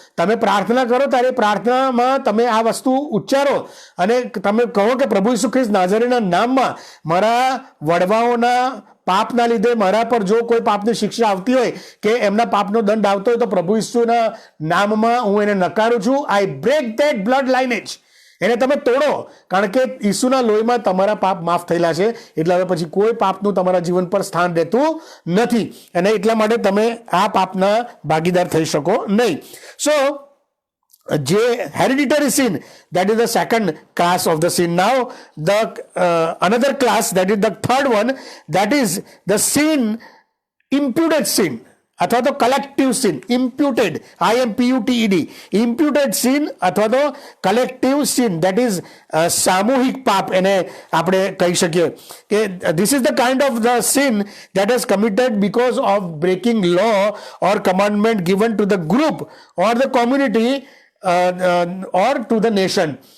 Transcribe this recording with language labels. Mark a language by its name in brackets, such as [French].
[Gujarati] તમે પ્રાર્થના કરો ત્યારે પ્રાર્થનામાં તમે આ વસ્તુ ઉચ્ચારો અને તમે કહો કે પ્રભુ ઈસુ ખ્રિસ્ત નાઝરીના નામમાં મારા વડવાઓના પાપના લીધે મારા પર જો કોઈ પાપની શિક્ષા આવતી હોય કે એમના પાપનો દંડ આવતો હોય તો પ્રભુ ઈસુના નામમાં હું એને નકારું છું. [English] I break that blood lineage. [Gujarati] એને તમે તોડો, કારણ કે ઈસુના લોહીમાં તમારા પાપ માફ થયેલા છે. એટલે હવે પછી કોઈ પાપનું તમારા જીવન પર સ્થાન રહેતું નથી અને એટલા માટે તમે આ પાપના ભાગીદાર થઈ શકો નહીં. [English] So hereditary sin, that is the second class of the sin. Now the another class, that is the third one, that is the sin, imputed sin [Gujarati] અથવા તો [English] Collective sin. Imputed, IMPUTED, imputed sin [Gujarati] અથવા તો [English] collective sin, that is [Gujarati] સામૂહિક પાપ એને આપણે કહી શકીએ કે [English] This is the kind of the sin that is committed because of breaking law or commandment given to the group or the community or to the nation.